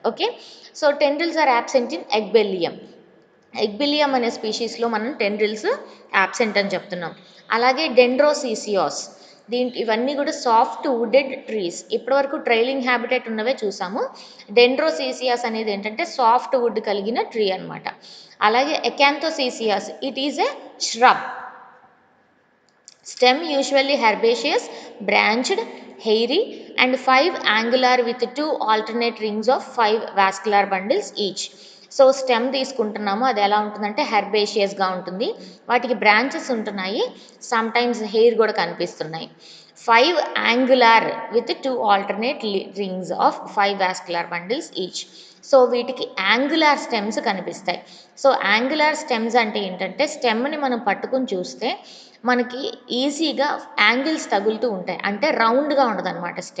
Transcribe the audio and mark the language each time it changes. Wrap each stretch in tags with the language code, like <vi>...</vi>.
<en>Okay, so tendrils are absent in Ecballium.</en> <te>ఎగ్బిలియం అనే స్పీషీస్లో మనం tendrils absent అని చెప్తున్నాం. అలాగే డెండ్రోసీసియాస్, ఇవన్నీ కూడా సాఫ్ట్ వుడెడ్ ట్రీస్. ఇప్పటివరకు ట్రైలింగ్ హ్యాబిటేట్ ఉన్నవే చూసాము. డెండ్రోసీసియాస్ అనేది ఏంటంటే సాఫ్ట్ వుడ్ కలిగిన ట్రీ అనమాట.</te> <en>అలాగే Acanthosicyos, it is a shrub. Stem usually herbaceous, branched, hairy and 5 angular with 2 alternate rings of 5 vascular bundles each.</en> <te>So stem తీసుకుంటున్నాము, అది ఎలా ఉంటుందంటే హెర్బేషియస్గా ఉంటుంది, వాటికి బ్రాంచెస్ ఉంటున్నాయి, సమ్ టైమ్స్ హెయిర్ కూడా కనిపిస్తున్నాయి.</te> <en>5 angular with 2 alternate rings of 5 vascular bundles each.</en> <te>So వీటికి యాంగులార్ స్టెమ్స్ కనిపిస్తాయి. సో యాంగులార్ స్టెమ్స్ అంటే ఏంటంటే స్టెమ్ని మనం పట్టుకుని చూస్తే మనకి ఈజీగా యాంగిల్స్ తగులుతూ ఉంటాయి, అంటే రౌండ్గా ఉండదు అనమాట.</te>